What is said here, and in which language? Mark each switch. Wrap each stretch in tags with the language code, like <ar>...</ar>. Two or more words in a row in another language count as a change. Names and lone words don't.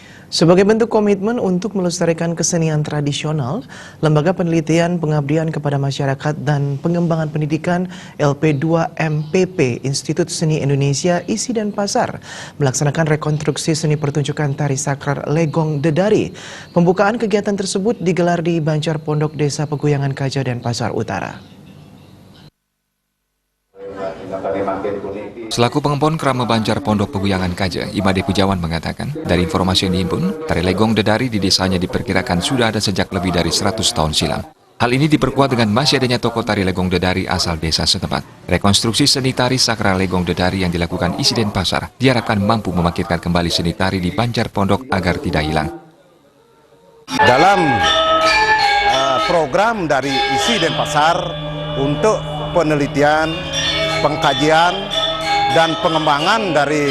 <id>Sebagai bentuk komitmen untuk melestarikan kesenian tradisional, Lembaga Penelitian Pengabdian kepada Masyarakat dan Pengembangan Pendidikan LP2MPP Institut Seni Indonesia ISI Denpasar melaksanakan rekonstruksi seni pertunjukan tari sakral Legong Dedari. Pembukaan kegiatan tersebut digelar di Banjar Pondok Desa Peguyangan Kaja, Denpasar Utara. Selaku pengempon Krama Banjar Pondok Peguyangan Kaja, Imade Pujawan mengatakan, dari informasi yang dihimpun, tari Legong Dedari di desanya diperkirakan sudah ada sejak lebih dari 100 tahun silam. Hal ini diperkuat dengan masih adanya tokoh tari Legong Dedari asal desa setempat. Rekonstruksi seni tari sakral Legong Dedari yang dilakukan ISI Denpasar diharapkan mampu membangkitkan kembali seni tari di Banjar Pondok agar tidak hilang. Dalam program dari ISI Denpasar untuk penelitian, pengkajian, dan pengembangan dari</id>